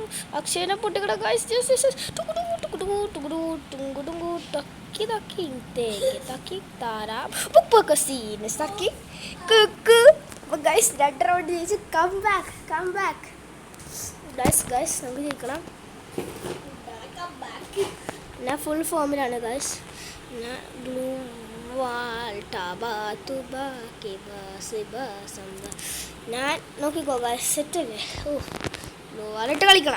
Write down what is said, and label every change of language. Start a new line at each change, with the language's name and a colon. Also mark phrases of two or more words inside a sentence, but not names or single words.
Malayalam: അക്ഷയനെ പൊട്ടിക്കട ഗൈസ്. Taki taki teki taki tara pupaka scene taki kuku.
English: But guys, that round is come back guys
Malayalam: നമുക്ക് ജയിക്കണം. ഞാൻ ഫുൾ ഫോമിലാണ് ഗൈസ്. ഞാൻ ബ്ലൂ വാൾ ടബാ തുബാ കിബാ സിബാ സംബ. ഞാൻ നോക്കിക്കോ ഗൈസ്, സെറ്റല്ലേ? ഓ ബ്ലൂ വാളിട്ട് കളിക്കണം.